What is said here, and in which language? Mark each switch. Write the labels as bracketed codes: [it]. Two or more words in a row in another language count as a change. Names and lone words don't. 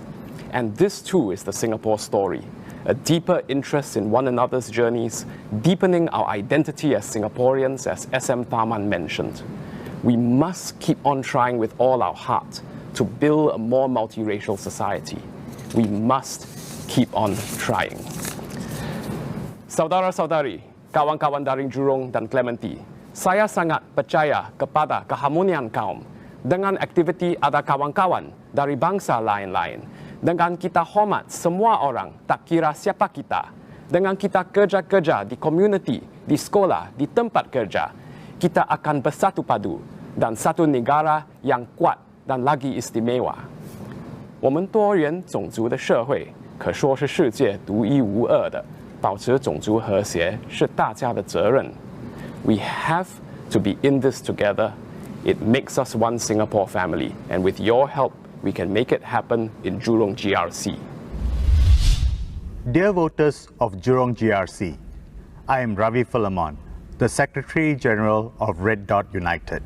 [en] And this too is the Singapore story. A deeper interest in one another's journeys, deepening our identity as Singaporeans, as SM Tharman mentioned. We must keep on trying with all our heart to build a more multiracial society. We must keep on trying. [ms] Saudara-saudari, kawan-kawan dari Jurong dan Clementi, saya sangat percaya kepada keharmonian kaum. Dengan aktiviti ada kawan-kawan dari bangsa lain-lain. Dengan kita hormat semua orang, tak kira siapa kita. Dengan kita kerja-kerja di komuniti, di sekolah, di tempat kerja, kita akan bersatu padu dan satu negara yang kuat dan lagi istimewa. [zh] 我们多元种族的社会可说是世界独一无二的，保持种族和谐是大家的责任。 [en] We have to be in this together. It makes us one Singapore family, and with your help, we can make it happen in Jurong GRC. Dear voters of Jurong GRC, I am Ravi Philemon, the Secretary General of Red Dot United.